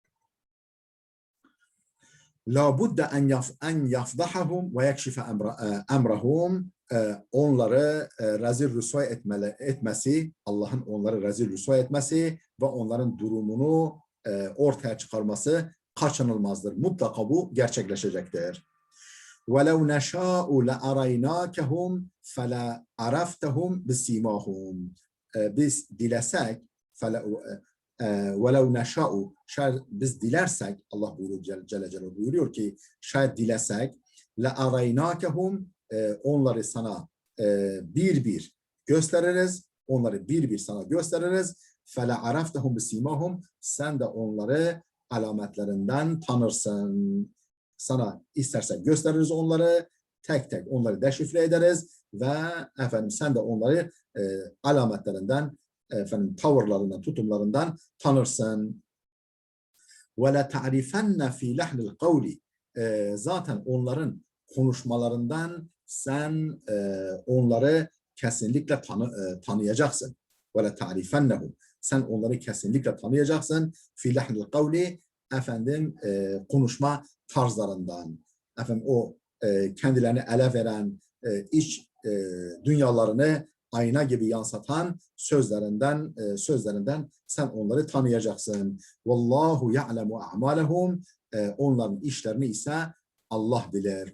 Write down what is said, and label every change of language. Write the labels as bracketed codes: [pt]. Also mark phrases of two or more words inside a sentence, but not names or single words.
[ar] لا بد أن يفضحهم ويكشف أمرهم. [tr] Onları rezil rüsvay etmesi, Allah'ın onları rezil rüsvay etmesi ve onların durumunu ortaya çıkarması kaçınılmazdır. Mutlaka bu gerçekleşecektir. [ar] وَلَوْ نَشَاءُ لَأَرَيْنَاكَهُمْ فَلَا عَرَفْتَهُمْ بِسِيمَاهُمْ. [tr] Biz dilesek, [ar] وَلَوْ نَشَاءُ, [tr] şayet biz dilersek, Allah buyuruyor, [ar] جل جلاله [tr] buyuruyor ki, şayet dilesek, لَأَرَيْنَاكَهُمْ, onları sana bir bir gösteririz, onları bir bir sana gösteririz. [ar] فَلَا عَرَفْتَهُمْ بِسِيمَاهُمْ, [tr] sen de onları alametlerinden tanırsın. Sana istersen gösteririz onları, tek tek onları deşifre ederiz ve sen de onları alametlerinden, tavırlarından, tutumlarından tanırsın. [ar] وَلَا تَعْرِفَنَّ فِي لَحْنِ الْقَوْلِ, [tr] zaten onların konuşmalarından sen onları kesinlikle tanıyacaksın. [ar] وَلَا تَعْرِفَنَّهُمْ, [tr] sen onları kesinlikle tanıyacaksın. [ar] فِي لَحْنِ الْقَوْلِ, [tr] konuşma tarzlarından, o kendilerini ele veren, iç dünyalarını ayna gibi yansıtan sözlerinden sen onları tanıyacaksın. [ar] والله يعلم أعمالهم, [tr] onların işlerini ise Allah bilir.